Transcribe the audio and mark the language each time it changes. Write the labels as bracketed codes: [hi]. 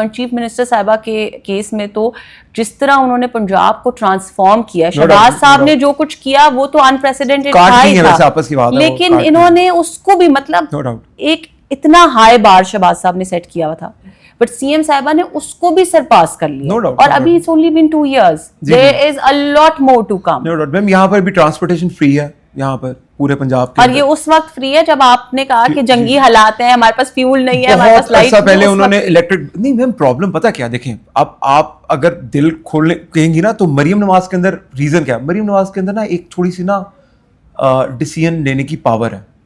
[ur] And chief minister صاحبہ کے case میں تو جس طرح انہوں نے پنجاب کو ٹرانسفارم کیا, شہباز صاحب نے جو کچھ کیا وہ تو انپریسیڈنٹڈ تھا, لیکن انہوں نے اس کو بھی مطلب ایک اتنا ہائی بار شہباز صاحب نے سیٹ کیا ہوا تھا, بٹ سی ایم صاحبہ نے اس کو بھی سرپاس کر لیا. [en] اور ابھی it's only been 2 years, there is a lot more to come. No doubt. [ur] میم یہاں پر بھی ٹرانسپورٹیشن فری ہے یہاں پر پورے پنجاب کے, اور یہ اس وقت فری ہے جب آپ نے کہا کہ جنگی حالات ہیں, ہمارے پاس فیول نہیں ہے, ہمارے پاس لائٹ نہیں. پہلے انہوں نے الیکٹرک نہیں. میم پرابلم پتہ کیا, دیکھیں اب آپ اگر دل کھولنے کہیں گی نا تو مریم نواز کے اندر ریزن کیا ہے. مریم نواز کے اندر نا ایک تھوڑی سی نا ڈیسیژن لینے کی پاور ہے.